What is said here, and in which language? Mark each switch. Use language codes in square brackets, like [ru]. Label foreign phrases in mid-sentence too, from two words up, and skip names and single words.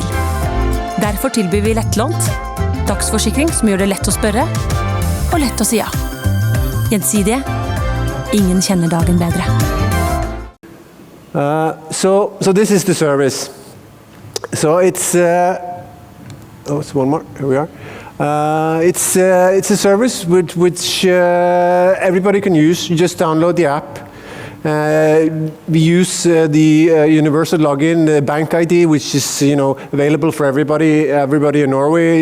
[no] Derfor tilbyr vi lettlånt, dagsforsikring som gjør det lett å spørre, og lett å si ja. Gjensidige. Ingen kjenner dagen bedre. [en] So this is the service. So it's it's one more. Here we are. It's a service which everybody can use. You just download the app. We use the universal login, the bank ID, which is available for everybody in Norway.